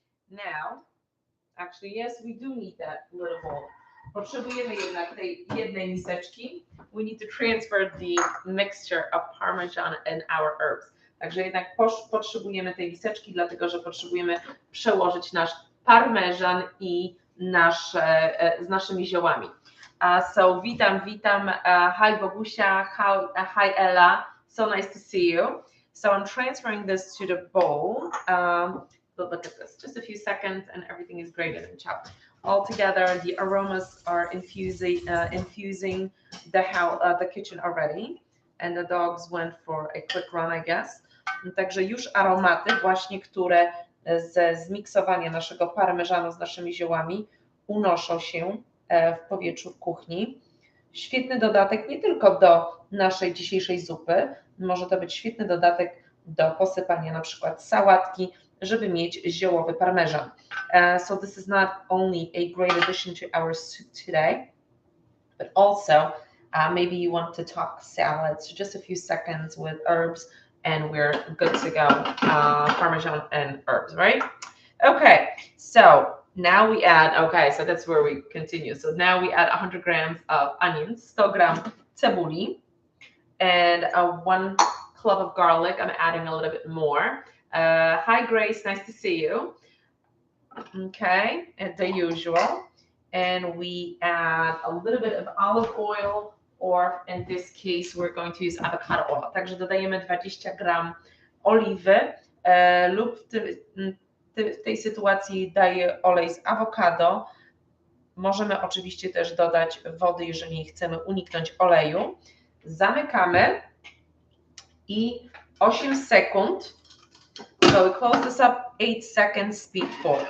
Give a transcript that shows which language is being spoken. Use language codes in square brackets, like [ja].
[en] Now, actually, yes, we do need that little bowl. [pl] Potrzebujemy jednak tej jednej miseczki. [en] We need to transfer the mixture of Parmesan and our herbs. [pl] Także jednak potrzebujemy tej miseczki, dlatego że potrzebujemy przełożyć nasz parmezan i z naszymi ziołami. [en] So [pl] witam. [en] Hi Bogusia, hi Ella. So nice to see you. So I'm transferring this to the bowl. But look at this, just a few seconds and everything is grated and chopped. All together, the aromas are infusing the kitchen already. And the dogs went for a quick run, I guess. [pl] Także już aromaty właśnie, które ze zmiksowania naszego parmezanu z naszymi ziołami unoszą się w powietrzu w kuchni. Świetny dodatek nie tylko do naszej dzisiejszej zupy, może to być świetny dodatek do posypania na przykład sałatki, żeby mieć ziołowy parmezan. [en] So this is not only a great addition to our soup today, but also maybe you want to talk salads, just a few seconds with herbs, and we're good to go. Parmesan and herbs, right? Okay, so now we add, so that's where we continue. So now we add 100 grams of onions, [pl] 100 gram cebuli, [en] and 1 clove of garlic. I'm adding a little bit more. Hi Grace, nice to see you. Okay, as the usual. And we add a little bit of olive oil, or in this case we're going to use avocado oil. [pl] Także dodajemy 20 gram oliwy lub w tej sytuacji daję olej z awokado. Możemy oczywiście też dodać wody, jeżeli chcemy uniknąć oleju. Zamykamy i 8 sekund [en] So we close this up, 8 seconds, speed 4.